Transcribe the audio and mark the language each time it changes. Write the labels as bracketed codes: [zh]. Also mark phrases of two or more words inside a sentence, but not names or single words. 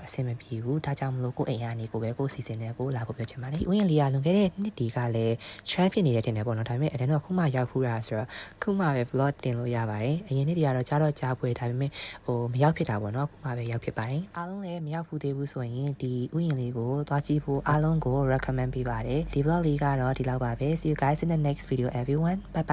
[my] အဆင်မပြေဘူးဒါကြောင့်မလို့ကိုယ့်အိမ်ကနေကိုပဲကိုယ့်စီစဉ်နဲ့ကိုလာဖို့ပြောချင်ပါတယ်ဒီဥယျာဉ်လေးကလွန်ခဲ့တဲ့နှစ်တီကလည်း trend ဖြစ်နေတဲ့တင်တယ်ပေါ့နော်ဒါပေမဲ့အဲ့ဒါတော့ခုမှရောက်ဖူးတာဆိုတော့ခုမှပဲ vlog တင်လို့ရပါတယ်အရင်နေ့တွေကတော့ကြားတော့ကြားပွေဒါပေမဲ့မရောက်ဖြစ်တာပေါ့နော်ခုမှပဲရောက်ဖြစ်ပါတယ်အားလုံးလည်းမရောက်ဖူးသေးဘူးဆိုရင်ဒီဥယျာဉ်လေးကိုသွားကြည့်ဖို့အားလုံးကို recommend ပေးပါတယ်ဒီ vlog လေးကတော့ဒီလောက်ပါပဲ [en] see you guys in the next video everyone bye bye